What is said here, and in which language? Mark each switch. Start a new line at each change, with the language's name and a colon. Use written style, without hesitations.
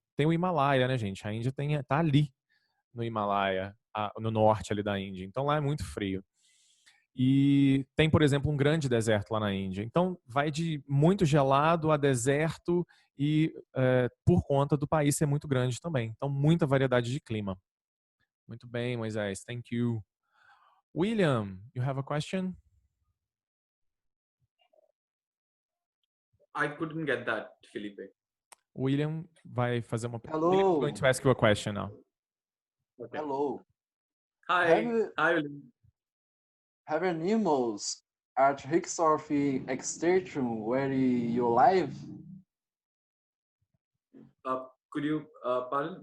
Portuguese: Tem o Himalaia, né, gente? A Índia tá ali no Himalaia, no norte ali da Índia. Então lá é muito frio. E tem, por exemplo, um grande deserto lá na Índia. Então vai de muito gelado a deserto e por conta do país ser muito grande também. Então muita variedade de clima. Muito bem, Moisés.
English: Thank you. William, you have a question? I couldn't get that, Felipe.
Portuguese: William vai fazer uma pergunta.
English: Hello. William's going to ask you a question now. Okay. Hello. Hi. Hi, William. Have animals at risk of extinction where you live? Could you pardon?